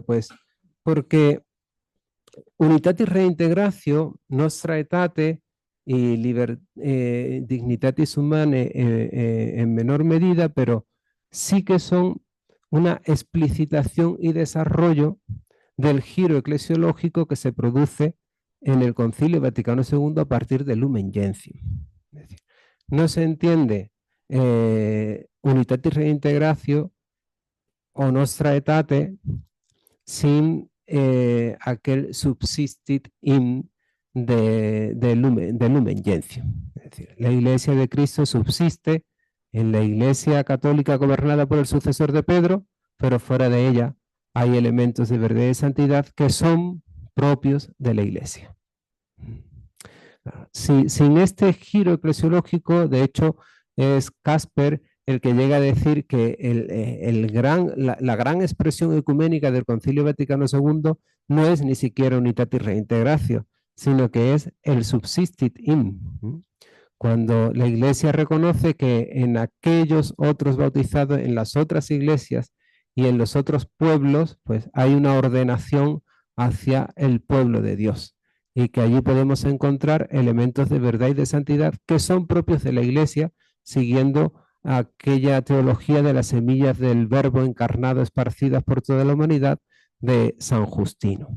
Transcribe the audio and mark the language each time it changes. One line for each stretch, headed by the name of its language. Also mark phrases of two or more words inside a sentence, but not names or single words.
Spanish: Pues porque Unitatis Reintegratio, Nostra Aetate y Dignitatis Humanae en menor medida, pero sí que son una explicitación y desarrollo del giro eclesiológico que se produce en el Concilio Vaticano II a partir del Lumen Gentium. Es decir, no se entiende Unitatis Reintegratio o Nostra Aetate sin aquel
Latin: subsistit in
Spanish: de Lumen Gentium. Es decir, la Iglesia de Cristo subsiste en la Iglesia católica gobernada por el sucesor de Pedro, pero fuera de ella hay elementos de verdad y santidad que son propios de la Iglesia. Sin este giro eclesiológico, de hecho, es Casper el que llega a decir que la gran expresión ecuménica del Concilio Vaticano II no es ni siquiera unitatis reintegratio, sino que es el
Latin: subsistit in.
Spanish: Cuando la Iglesia reconoce que en aquellos otros bautizados, en las otras iglesias y en los otros pueblos, pues hay una ordenación hacia el pueblo de Dios y que allí podemos encontrar elementos de verdad y de santidad que son propios de la Iglesia, siguiendo aquella teología de las semillas del Verbo encarnado esparcidas por toda la humanidad de San Justino.